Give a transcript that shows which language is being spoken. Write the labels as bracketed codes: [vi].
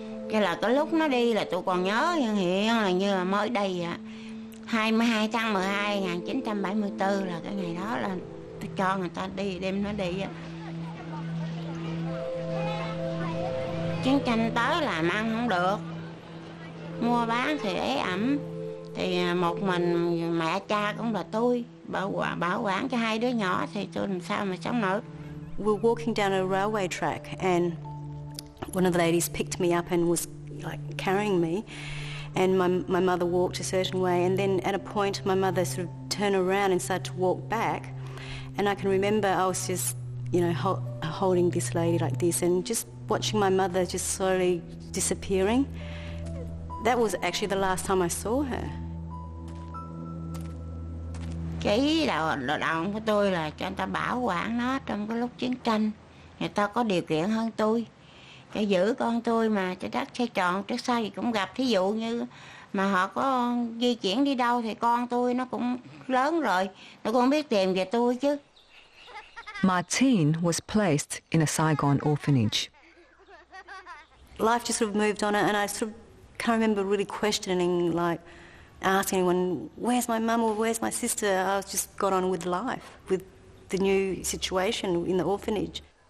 [vi] Cái là cái lúc nó đi là tôi còn nhớ hiện là như là mới đây 22 tháng 12 1974 là cái ngày đó là tôi cho người ta đi, đem nó đi. Chiến tranh tới làm ăn không được, mua bán thì ế ẩm, thì một mình mẹ cha cũng là tôi bảo quản cho hai đứa nhỏ thì tôi làm sao mà sống nổi. [en] We were walking down a railway track and one of the ladies picked me up and was like carrying me, and my mother walked a certain way, and then at a point my mother sort of turned around and started to walk back, and I can remember I was just, holding this lady like this and just watching my mother just slowly disappearing. That was actually the last time I saw her. [vi] Cái đầu của tôi là cho người ta bảo quản nó trong cái lúc chiến tranh. Người ta có điều kiện hơn tôi, cho giữ con tôi mà cho đất xây tròn trước sau gì cũng gặp. Thí dụ như mà họ có di chuyển đi đâu thì con tôi nó cũng lớn rồi, nó cũng biết tìm về tôi chứ. [en] Martine was placed in a Saigon orphanage. Life just sort of moved on, and I sort of can't remember really questioning, like asking anyone, where's my mum or where's my sister? I just got on with life, with the new situation in the orphanage.